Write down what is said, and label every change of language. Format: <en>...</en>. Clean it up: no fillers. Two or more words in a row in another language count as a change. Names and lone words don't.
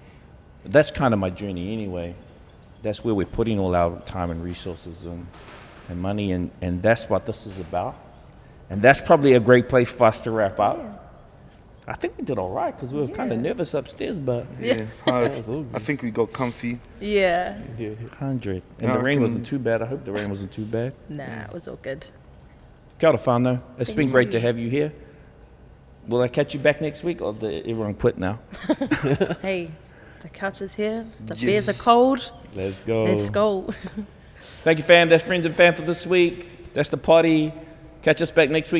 <en>So that's kind of my journey anyway. that's where we're putting all our time and resources and money, and that's what this is about. And that's probably a great place for us to wrap up. Yeah. I think we did all right because we were kind of nervous upstairs, but Yeah, was all good. I think we got comfy. Yeah. 100. And Yeah, the I rain can- wasn't too bad. I hope the rain wasn't too bad. Nah, it was all good.</en> <mi>Kia ora whanau.</mi> <en>It's been Thank great to you. have you here. Will I catch you back next week, or did everyone quit now? Hey, the couch is here. The Yes. beers are cold. Let's go. Let's go. Thank you, fam. That's Friends and Fam for this week. That's the party. Catch us back next week.</en>